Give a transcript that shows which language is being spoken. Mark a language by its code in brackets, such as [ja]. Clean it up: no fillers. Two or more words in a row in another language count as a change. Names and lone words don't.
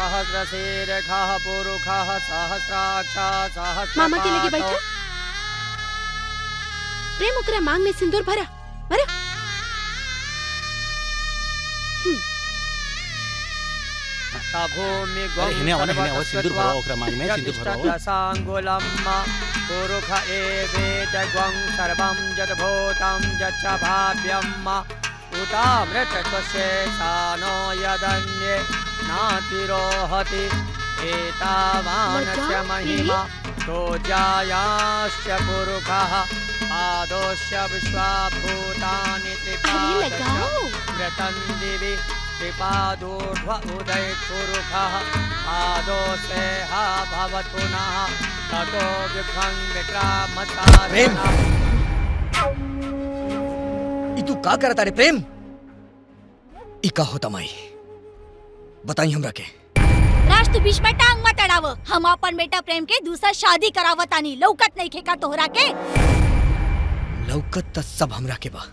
[sa] सहस्रशीर्षः पुरुषः सहस्राक्षः [bho] मामा के लगे [sa] सहस्रपादौ। [bho] बैठा। प्रेम ओकरा मांग में सिंदूर भरा भरा। भूमि अरे हिने आवा सिंदूर भराओ ओकरा मांग में सिंदूर भराओ। [sa] सांगुलम पुरुष एवेदग्वं सर्वं यद्भूतं यच्च भाव्यम् उतामृतशेषानो यदन्ये नातिरोहति एतावानस्य महिमा तो जायाश्च पुरुषः पादोश्च विश्वाभूतानि त्रिपादश्च मृतं दिवि त्रिपादोर्ध्व उदय पुरुषः पादोसेहा भवतु पुनः ततो विभ्रं विक्रामतारेण। [bho] ई तू का करता रे प्रेम? ई का होता माई बताई हमरा के। राज तू बीच में टांग मत अड़ाव। हम अपन बेटा प्रेम के दूसरा शादी करावतानी। लौकत नहीं खेका तोहरा के। लौकत त सब हमरा के बा।